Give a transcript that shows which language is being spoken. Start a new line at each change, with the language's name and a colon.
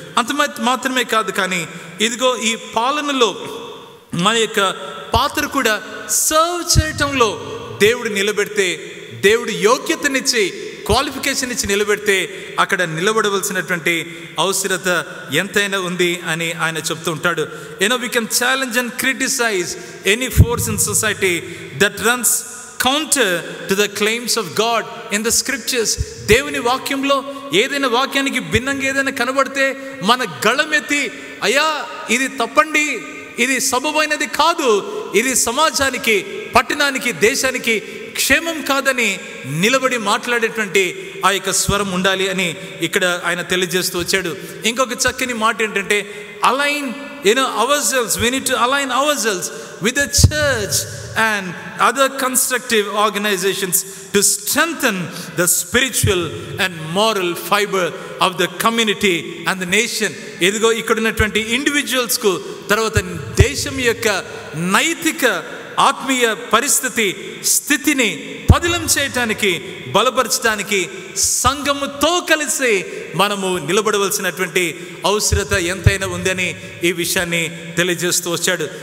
Telugu: అంత మాత్రమే కాదు, కానీ ఇదిగో ఈ పాలనలో మన యొక్క పాత్ర కూడా సర్వ్ చేయటంలో దేవుడు నిలబెడితే, దేవుడు యోగ్యతనిచ్చి క్వాలిఫికేషన్ ఇచ్చి నిలబెడితే అక్కడ నిలబడవలసినటువంటి అవసరత ఎంతైనా ఉంది అని ఆయన చెప్తూ ఉంటాడు.
English: we can challenge and criticize any force in society that runs counter to the claims of God in the scriptures.
Telugu: దేవుని వాక్యంలో ఏదైనా వాక్యానికి భిన్నంగా ఏదైనా కనబడితే మన గళమెత్తి, అయ్యా ఇది తప్పండి, ఇది సబబైనది కాదు, ఇది సమాజానికి, పట్టణానికి, దేశానికి క్షేమం కాదని నిలబడి మాట్లాడేటువంటి ఆ యొక్క స్వరం ఉండాలి అని ఇక్కడ ఆయన తెలియజేస్తూ వచ్చాడు. ఇంకొక చక్కని మాట ఏంటంటే align
English: ourselves, we need to align ourselves with the church and other constructive organizations to strengthen the spiritual and moral fiber of the community and the nation.
Telugu: ఇదిగో ఇక్కడ ఉన్నటువంటి ఇండివిజువల్స్కు, తర్వాత దేశం యొక్క నైతిక ఆత్మీయ పరిస్థితి స్థితిని పదిలం చేయటానికి, బలపరచడానికి సంఘముతో కలిసి మనము నిలబడవలసినటువంటి అవసరత ఎంతైనా ఉందని ఈ విషయాన్ని తెలియజేస్తూ వచ్చాడు.